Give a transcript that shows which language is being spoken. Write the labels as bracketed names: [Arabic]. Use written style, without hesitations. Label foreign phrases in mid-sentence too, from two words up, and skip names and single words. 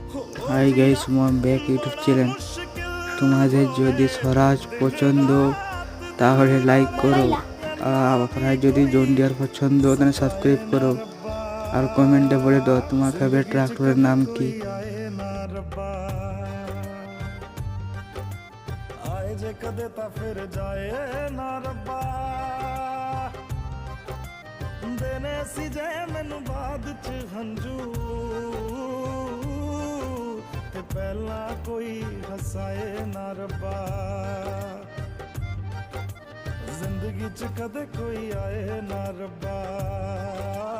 [English] Hi guys, welcome back YouTube channel. [Bangla] তোমাদের যদি স্বরাজ পছন্দ তাহলে লাইক করো, আর যদি জন ডিয়ার পছন্দ তাহলে সাবস্ক্রাইব করো, আর কমেন্টে বলে দাও তোমার [English] favourite tractor [Bangla] নাম কি। [Punjabi] ਆਏ ਜੇ ਕਦੇ ਤਾਂ ਫਿਰ ਜਾਏ ਨਾ ਰੱਬਾ ਦੇਨੇ ਸੀ ਜੇ ਮੈਨੂੰ ਬਾਅਦ ਚ ਹੰਝੂ ਤੇ ਪਹਿਲਾਂ ਕੋਈ ਹਸਾਏ ਨਾ ਰੱਬਾ ਜ਼ਿੰਦਗੀ ਚ ਕਦੇ ਕੋਈ ਆਏ ਨਾ ਰੱਬਾ